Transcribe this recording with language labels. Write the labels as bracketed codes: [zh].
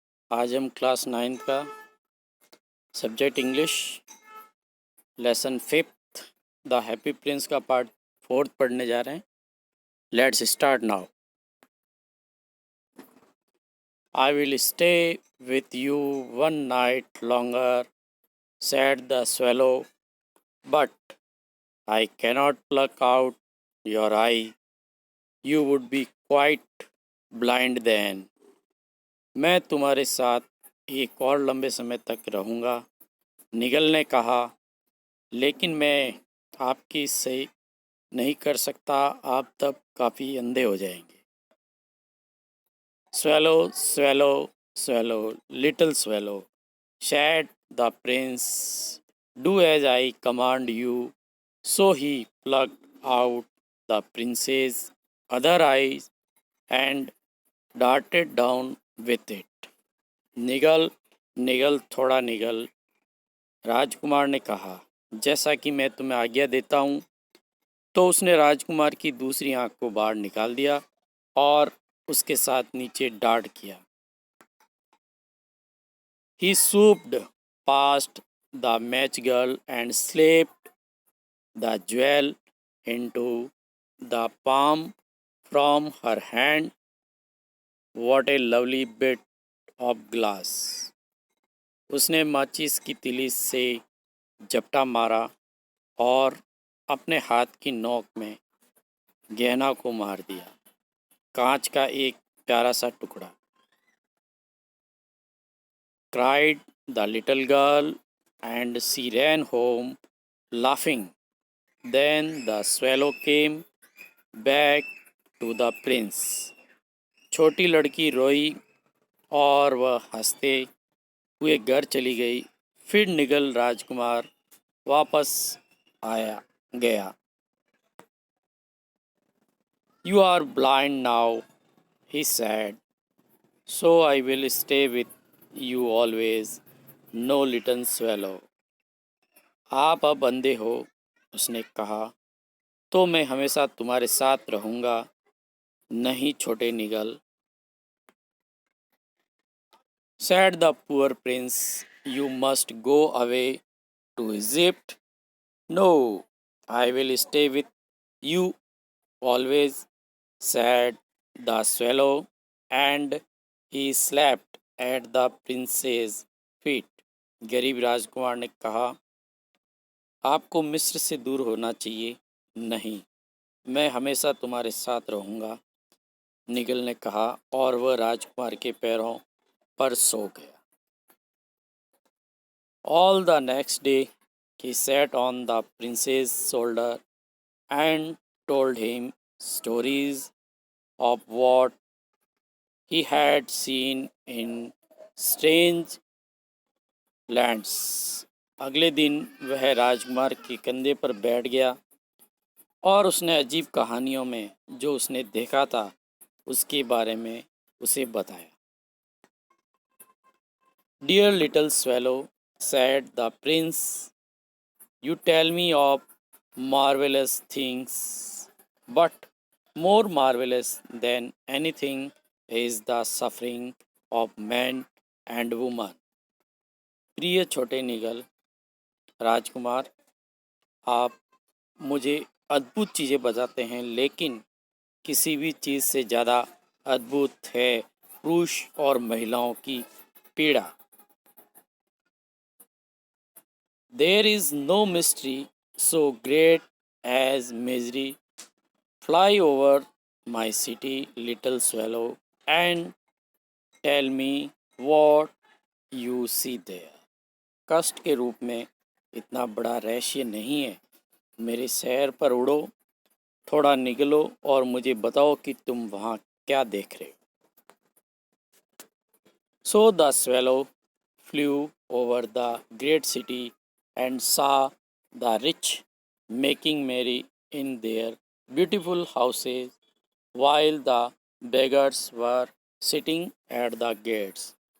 [hi] आज हम क्लास 9 का subject English lesson 5th the happy Prince का पार्ट 4 पढ़ने जा रहे हैं। [en] Let's start now. I will stay with you one night longer, said the swallow, but I cannot pluck out your eye. You would be quite blind then. [hi] मैं तुम्हारे साथ एक और लंबे समय तक रहूँगा, निगल ने कहा, लेकिन मैं आपकी सही नहीं कर सकता, आप तब काफ़ी अंधे हो जाएंगे। [en] Swallow swallow swallow little swallow, said the prince, do as I command you. So he plucked out the prince's other eyes and darted down with it. [hi] निगल निगल थोड़ा निगल, राजकुमार ने कहा, जैसा कि मैं तुम्हें आज्ञा देता हूँ। तो उसने राजकुमार की दूसरी आंख को बाहर निकाल दिया और उसके साथ नीचे डार्ट किया। [en] He swooped past the match girl and slipped the jewel into the palm from her hand. What a lovely bit of glass! [hi] उसने माचिस की तीली से झपटा मारा और अपने हाथ की नोक में गहना को मार दिया। कांच का एक प्यारा सा टुकड़ा। [en] Cried the little girl, and she ran home laughing. Then the swallow came back to the prince. [hi] छोटी लड़की रोई और वह हंसते हुए घर चली गई। फिर निगल राजकुमार वापस आया गया। [en] You are blind now, he said, so I will stay with you always. No little swallow. [hi] आप अब अंधे हो, उसने कहा, तो मैं हमेशा तुम्हारे साथ रहूँगा, नहीं छोटे निगल। [en] Said the poor prince, you must go away to Egypt. No, I will stay with you always, said the swallow, and he slapped at the prince's feet. [hi] गरीब राजकुमार ने कहा, आपको मिस्र से दूर होना चाहिए। नहीं, मैं हमेशा तुम्हारे साथ रहूँगा, निगल ने कहा, और वह राजकुमार के पैरों पर सो गया। [en] All the next day he sat on the prince's shoulder and told him stories of what he had seen in strange lands. [hi] अगले दिन वह राजकुमार के कंधे पर बैठ गया और उसने अजीब कहानियों में जो उसने देखा था उसके बारे में उसे बताया। [en] Dear little swallow, said the prince, you tell me of marvelous things, but more marvelous than anything is the suffering of man and woman. [hi] प्रिय छोटे निगल, राजकुमार, आप मुझे अद्भुत चीज़ें बताते हैं, लेकिन किसी भी चीज़ से ज़्यादा अद्भुत है पुरुष और महिलाओं की पीड़ा। [en] There is no mystery so great as misery. Fly over my city, little swallow, and tell me what you see there. [hi] कष्ट के रूप में इतना बड़ा रहस्य नहीं है। मेरे शहर पर उड़ो, थोड़ा निकलो और मुझे बताओ कि तुम वहाँ क्या देख रहे हो। [en] So the swallow flew over the great city and saw the rich making merry in their beautiful houses, while the beggars were sitting at the gates.